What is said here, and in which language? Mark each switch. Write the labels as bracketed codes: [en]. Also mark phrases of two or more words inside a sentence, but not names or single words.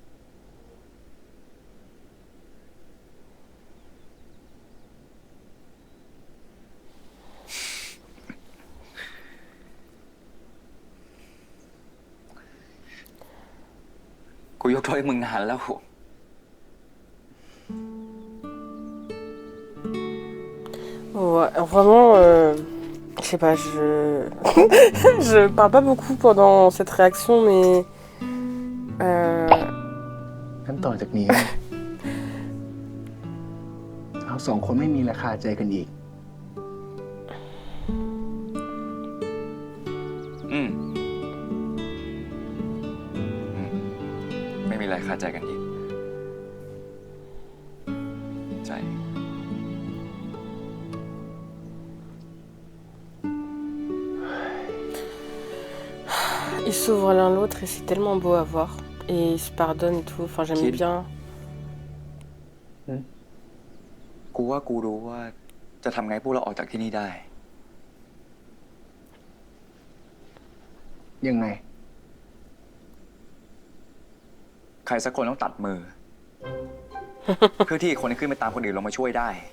[th] กูยกโทษให้มึงนานแล้ว [fr] Ouais, vraiment, je sais pas, je parle pas beaucoup pendant cette réaction, mais [th] ขั้นต่อจากนี้ เราสองคนไม่มีราคาใจกันอีก อืม ไม่มีอะไรคาใจกันอีก ใช่ [fr] ils s'ouvrent l'un l'autre et c'est tellement beau à voir. Et ils se pardonnent et tout, enfin j'aimais Kid. bien. [th] กูว่ากูรู้ว่าจะทำไงพวกเราออกจากที่นี่ได้ ยังไง ใครสักคนต้องตัดมือ เพื่อที่อีกคนจะขึ้นไปตามคนอื่นลงมาช่วยได้